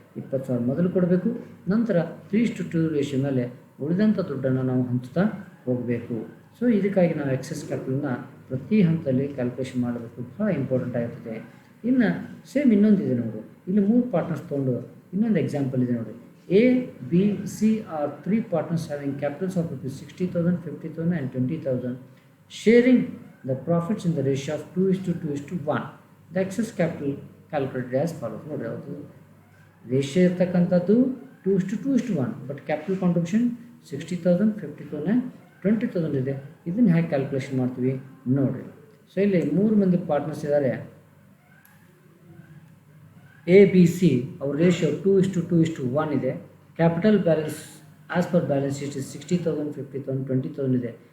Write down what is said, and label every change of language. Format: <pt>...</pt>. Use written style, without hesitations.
<kn>20,000 ಮೊದಲು ಕೊಡಬೇಕು, ನಂತರ 3:2 ರೇಷಿಯೋ ಮೇಲೆ ಉಳಿದಂಥ ದುಡ್ಡನ್ನು ನಾವು ಹಂಚ್ತಾ ಹೋಗಬೇಕು. ಸೊ ಇದಕ್ಕಾಗಿ ನಾವು ಎಕ್ಸೆಸ್ ಕ್ಯಾಪಿಟಲ್ನ ಪ್ರತಿ ಹಂತದಲ್ಲಿ ಕ್ಯಾಲ್ಕುಲೇಷನ್ ಮಾಡಬೇಕು, ಬಹಳ ಇಂಪಾರ್ಟೆಂಟ್ ಆಗಿರ್ತದೆ. ಇನ್ನು ಸೇಮ್ ಇನ್ನೊಂದಿದೆ ನೋಡಿ, ಇಲ್ಲಿ 3 ಪಾರ್ಟ್ನರ್ಸ್ ತೊಗೊಂಡು ಇನ್ನೊಂದು ಎಕ್ಸಾಂಪಲ್ ಇದೆ ನೋಡಿ.</kn> <en>A, B, C are 3 partners having capitals of rupees 60,000, 50,000 and 20,000, sharing the profits in the ratio of 2:2:1. The excess capital calculated as follows.</en> <kn>ನೋಡಿ, ಅದು ರೇಷಿಯೋ ಇರ್ತಕ್ಕಂಥದ್ದು 2:2:1, ಬಟ್ ಕ್ಯಾಪಿಟಲ್ ಕಾಂಟ್ರಿಬ್ಯೂಷನ್ 60,000, 50,000 and 20,000 ಇದೆ. ಇದನ್ನು ಹೇಗೆ ಕ್ಯಾಲ್ಕುಲೇಷನ್ ಮಾಡ್ತೀವಿ ನೋಡಿರಿ. ಸೊ ಇಲ್ಲಿ 3 ಮಂದಿ ಪಾರ್ಟ್ನರ್ಸ್ ಇದ್ದಾರೆ. ಎ ಬಿ ಸಿ ಅವ್ರ ರೇಷಿಯೋ 2:2:1 ಇದೆ. Capital balance as per balance sheet 60,000, 50,000, 20,000 ಇದೆ.</kn>